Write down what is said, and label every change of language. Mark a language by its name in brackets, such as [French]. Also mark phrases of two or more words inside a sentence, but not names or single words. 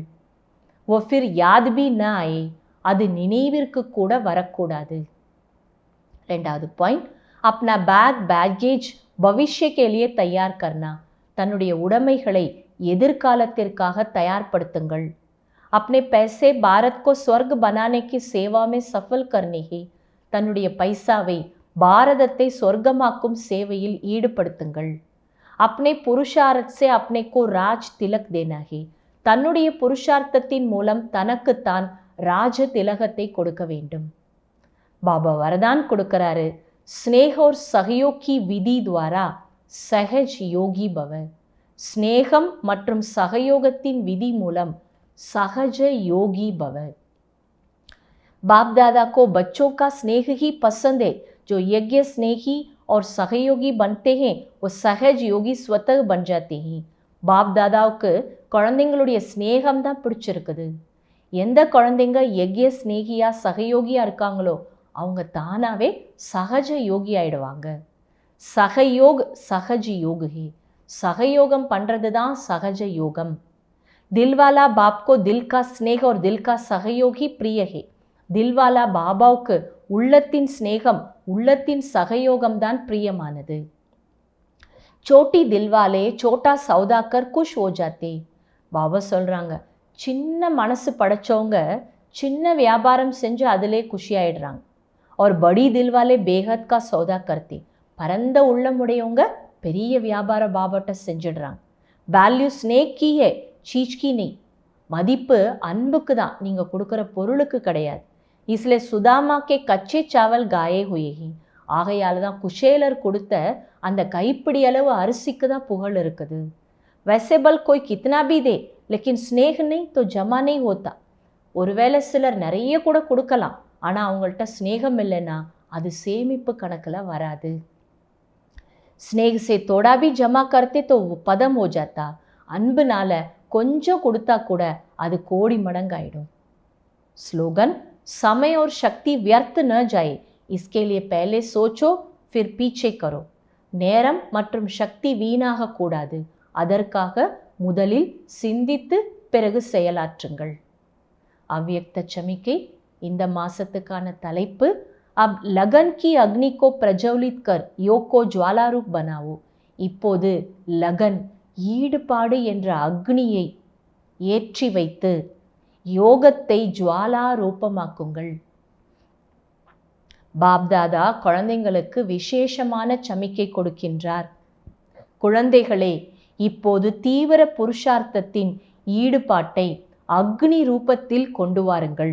[Hindi] वो फिर याद भी न आए, [Tamil] அது நினைவிற்கு கூட வரக்கூடாது. ரெண்டாவது பாயிண்ட், [Hindi] अपना [English] bag baggage [Hindi] भविष्य के लिए तैयार करना, [Tamil] தன்னுடைய உடைமைகளை எதிர்காலத்திற்காக தயார்படுத்துங்கள். [Hindi] अपने पैसे भारत को स्वर्ग बनाने की सेवा में सफल करने ही, [Tamil] தன்னுடைய பைசாவை பாரதத்தை சொர்க்கமாக்கும் சேவையில் ஈடுபடுத்துங்கள். [Hindi] अपने पुरुषार्थ से अपने को राज तिलक देना ही, [Tamil] தன்னுடைய புருஷார்த்தத்தின் மூலம் தனக்குத்தான் ராஜ திலகத்தை கொடுக்க வேண்டும். பாபா வரதான் கொடுக்கிறாரு, [Hindi] ஸ்னேக और सहयोग की विधि द्वारा सहज योगी भव, [Tamil] ஸ்னேகம் மற்றும் சகயோகத்தின் விதி மூலம் [Hindi] सहज योगी भव. बाप दादा को बच्चों का स्नेह ही पसंद है, जो यज्ञ स्नेही और सहयोगी बनते हैं वो सहज योगी स्वतः बन जाते हैं. [Tamil] பாப் தாதாவுக்கு குழந்தைங்களுடைய ஸ்னேகம் தான் பிடிச்சிருக்குது. எந்த குழந்தைங்க யக்ய ஸ்னேகியா சகயோகியா இருக்காங்களோ அவங்க தானாவே சகஜ யோகி ஆயிடுவாங்க. [Hindi] सहयोग सहज योगी, [Tamil] சகயோகம் பண்ணுறது தான் சகஜ யோகம். [Hindi] दिलवाला बाप को दिल का स्नेह और दिल का सहयोग ही प्रिय है. [Tamil] தில்வாலா பாபாவுக்கு உள்ளத்தின் ஸ்னேகம், உள்ளத்தின் சகயோகம் தான் பிரியமானது. [Hindi] छोटी दिलवाले छोटा सौदागर खुश हो जाते, [Tamil] பாபா சொல்கிறாங்க, சின்ன மனசு படைச்சவங்க சின்ன வியாபாரம் செஞ்சு அதிலே குஷி ஆயிடுறாங்க. [Hindi] और बड़ी दिल वाले बेहद का सौदा करते, [Tamil] பரந்த உள்ளமுடையவங்க பெரிய வியாபார பாபாட்ட செஞ்சிடுறாங்க. [Hindi] वैल्यू स्नेह की है, चीज़ की नहीं, [Tamil] மதிப்பு அன்புக்கு தான், நீங்கள் கொடுக்குற பொருளுக்கு கிடையாது. [Hindi] इसलिए सुदामा के कच्चे चावल खाए हुए ही, [Tamil] ஆகையால் தான் குஷேலர் கொடுத்த அந்த கைப்பிடி அளவு அரிசிக்கு தான் புகழ் இருக்குது. [Hindi] वैसे बल कोई कितना भी दे लेकिन स्नेह नहीं तो जमा नहीं होता. [Tamil] ஒருவேளை சிலர் நிறைய கூட கொடுக்கலாம், ஆனால் அவங்கள்ட்ட ஸ்னேகம் இல்லைன்னா அது சேமிப்பு கணக்கில் வராது. [Hindi] स्नेह से थोड़ा भी जमा करते तो वो पदम हो जाता, [Tamil] அன்புனால கொஞ்சம் கொடுத்தா கூட அது கோடி மடங்காயிடும். ஸ்லோகன், [Hindi] समय और शक्ति व्यर्थ न जाए इसके लिए पहले सोचो फिर पीछे करो. [Tamil] நேரம் மற்றும் சக்தி வீணாக கூடாது, அதற்காக முதலில் சிந்தித்து பிறகு செயலாற்றுங்கள். அவ்யக்த சமிக்கை இந்த மாசத்துக்கான தலைப்பு, [Hindi] अब लगन की अग्नि को प्रज्वलित कर योग को ज्वालारूप बनाओ. [Tamil] இப்போது லகன், ஈடுபாடு என்ற அக்னியை ஏற்றி வைத்து யோகத்தை ஜுவாலா ரூபமாக்குங்கள். பாப்தாதா குழந்தைங்களுக்கு விசேஷமான சமிக்கை கொடுக்கின்றார். குழந்தைகளே, இப்போது தீவிர புருஷார்த்தத்தின் ஈடுபாட்டை அக்னி ரூபத்தில் கொண்டு வாருங்கள்.